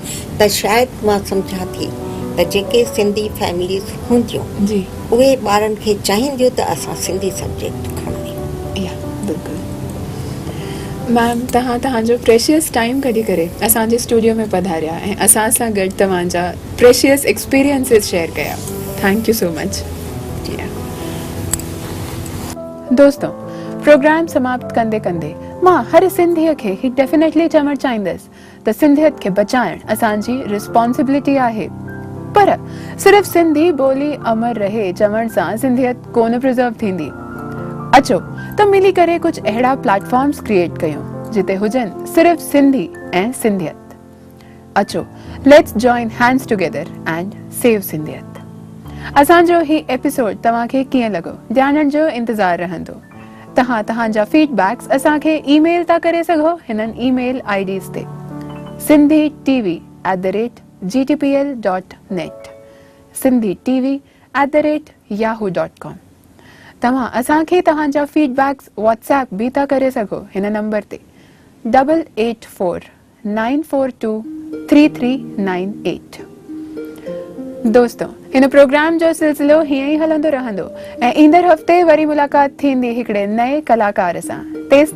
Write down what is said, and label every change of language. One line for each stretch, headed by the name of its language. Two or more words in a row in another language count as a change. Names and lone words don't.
Sindhi: त शायदि मां सम्झां थी त जेके सिंधी फैमिलीज़ हूंदियूं जी, उहे ॿारनि खे चाहींदियूं त असां सिंधी सब्जेक्ट खणूं। या बिल्कुलु। मैम, तव्हांजो
English: precious time
Sindhi: कढी करे असांजे स्टूडियो में पधारिया ऐं असां सां गॾु तव्हांजा
English: precious experiences share
Sindhi: कया।
English: thank you so much.
Sindhi: दोस्तों, प्रोग्राम समाप्त कंदे कंदे मां हर सिंधीअ खे ही डेफिनेटली चवणु चाहींदसि त सिंधियत खे बचाइण असांजी रिस्पॉन्सिबिलिटी आहे, पर सिर्फ़ सिंधी ॿोली अमर रहे चवण सां सिंधियत कोन प्रिजर्व थींदी। अचो त मिली करे कुछ अहिड़ा
English: platforms create
Sindhi: कयूं जिते हुजनि सिर्फ़ सिंधी ऐं सिंधियत। अचो,
English: let's join hands together and save सिंधियत।
Sindhi: असांजो ही एपिसोड तव्हांखे कीअं लॻो ॼाणण जो इंतज़ार रहंदो। तव्हांजा फीडबैक्स असांखे ईमेल था करे सघो हिननि
English: email IDs
Sindhi: ते sindhi@gtpl.net, sindhitv@yahoo.com। तव्हां असांखे तव्हांजा फीडबैक्स व्हाट्सएप भी था करे सघो हिन नंबर ते 8849423398। दोस्तों, हिन प्रोग्राम जो सिलसिलो हीअं ई हलंदो रहंदो ऐं ईंदड़ हफ़्ते वरी मुलाक़ात थींदी हिकिड़े नए कलाकार सां।